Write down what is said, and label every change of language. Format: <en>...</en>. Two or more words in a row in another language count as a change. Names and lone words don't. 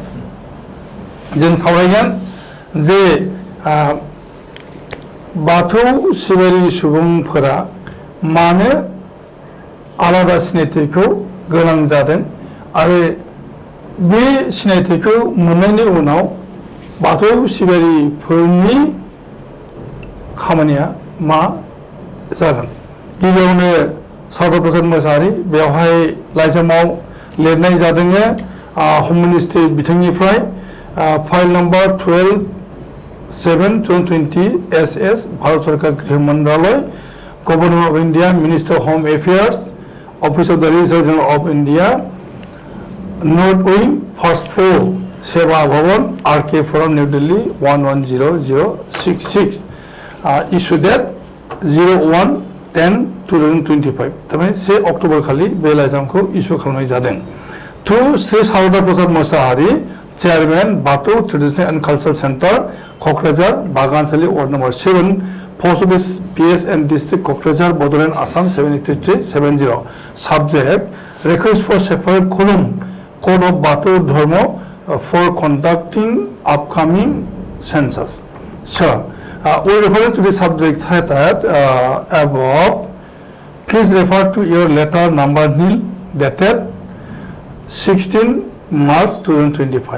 <brx>जों सावरायगोन जे बाथौ सिबियारि सुबुंफोरा मानो आलादा सिनायथिखौ गोनां जादों आरो बे सिनायथिखौ मोननायनि उनाव बाथौ सिबियारिफोरनि खामानिया मा जागोन। गिबियावनो सावरा प्रसाद मोसाहारि बेवहाय लाइजामाव लिरनाय जादों हम मिनिस्ट्रि बिथिंनिफ्राय फाइल नम्बर</brx> <en>12/7/2020 SS</en> <hi>भारत सरकार गृह मंत्रालय</hi> <en>Government of India Minister Home Affairs Office of the Registrar General of India North Wing First Floor Sewa Bhawan RK Forum New Delhi 110066 Issue Date 01/10/2025</en> <brx>तमाय 1 अक्ट'बर खालि बे लाइजामखौ इशू खालामनाय जादों।</brx> <en>To Shri Sawra Prasad Mosahari Chairman Bathou Traditional and Cultural Centre Kokrajhar Bagansali Ward Number 7 Post Office PS and District Kokrajhar Bodoland Assam 78370 Subject Request for Separate Column Code of Bathou Dharma for conducting upcoming census. Sure. With reference to the subject that above, please refer to your letter number nil dated 16 March 2025.</en>